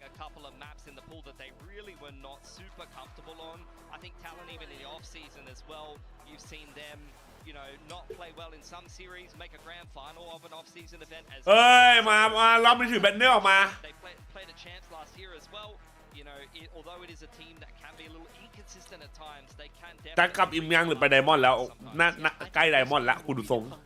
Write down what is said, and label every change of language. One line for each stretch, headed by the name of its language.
English: couple of maps in the pool that they really were not super comfortable on. I think Talon even in the off season as well, you've seen them, you know, not play well in some series, make a grand final of an off season event as
Thai: เอ้ยมาเราไปถือแบนเนอร์ออกมา
English: They played a chance last year as well. You know, although it is a team that can be a little inconsistent at times, they can definitely
Thai: จะกลับอิมยังหรือไปไดมอนด์แล้วน่าใกล้ไดมอนด์แล้วกูดูทรง